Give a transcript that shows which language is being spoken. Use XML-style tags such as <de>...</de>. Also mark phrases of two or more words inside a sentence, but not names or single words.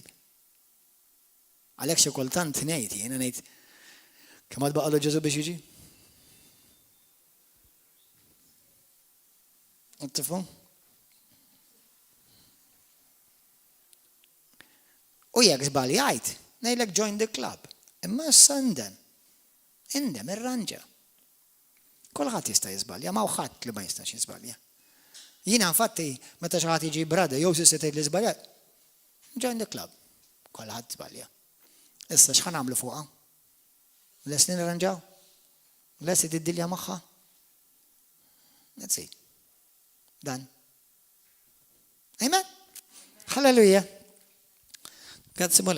<mt>Għalhekk xi kultant ngħid jiena ngħid kemm għad baqalu Ġesu biex jiġi? Tifhom? U jekk żbaljajt, ngħidlek</mt> <en>join the club.</en> <mt>Imma issa indem irranġa. Kulħadd jista' jiżbalja, ma ħadd li ma jistax jiżbalja. Jiena infatti meta xi ħadd jiġi brada jew se tgħid li żbaljat,</mt> <en>join the club.</en> <mt>Kulħadd żbalja. Issa x'ħan nagħmlu fuqha? Lesni nirranġaw? Lesni tiddilja magħha?</mt> <en>That's it. Dan.</en> <mt>Amen? Halleluja. Grazzi mulej.</mt>